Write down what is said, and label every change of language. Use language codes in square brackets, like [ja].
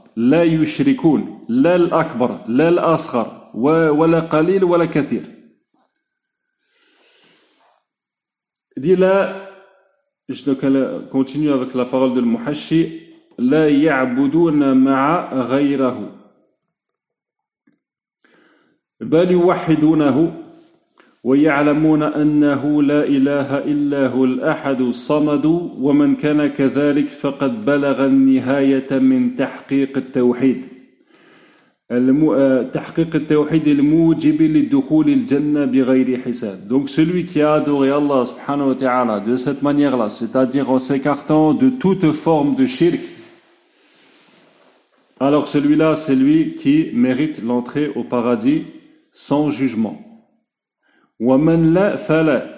[ar] La yushrikun, la l'akbar, la l'asghar, wa la qalil, wa la kathir. [fr] Dit là, je continue avec la parole de l'muhashi, [ar] la ya'buduna ma'a ghayrahu. Bal yuwahidunahu, وَيَعْلَمُونَ أَنَّهُ لَا إِلَهَ إِلَّا هُوَ الْأَحَدُ الصَّمَدُ وَمَنْ كَانَ كَذَلِكَ فَقَدْ بَلَغَ النِّهَايَةَ مِنْ تَحْقِيقِ التَّوْحِيدِ تَحْقِيقِ التَّوْحِيدِ الْمُوجِبِ لِلدُّخُولِ الْجَنَّةِ بِغَيْرِ حِسَابٍ. [fr] Donc celui qui a adoré Allah subhanahu wa ta'ala de cette manière-là, c'est-à-dire en s'écartant de toute forme de shirk, alors celui-là, c'est lui qui mérite l'entrée au paradis sans jugement. [ar] وَمَنْ لَا فَلَا.